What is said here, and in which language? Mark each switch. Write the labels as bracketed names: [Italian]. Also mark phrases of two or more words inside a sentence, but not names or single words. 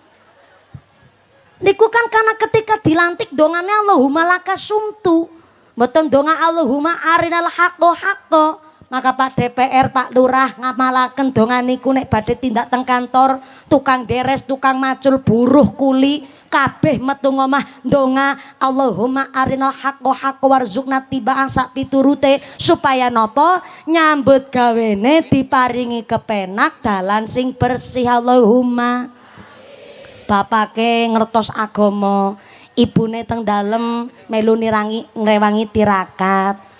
[Javanese] Niku kan karena ketika dilantik dongane [Arabic] اللهم لك صمت, [Javanese] mboten donga [Arabic] اللهم أرنا الحق. [Javanese] Maka Pak DPR, Pak Lurah ngamalaken donga niku nek badhe tindak teng kantor, tukang deres, tukang macul, buruh kuli, kabeh metu ngomah donga [Arabic] اللهم أرنا الحق وارزقنا اتباعه [Javanese] sak piturute supaya napa nyambut gawene diparingi kepenak dalan sing bersih. Allahumma. Bapake ngertos agama, ibune teng dalem melu ngrewangi tirakat.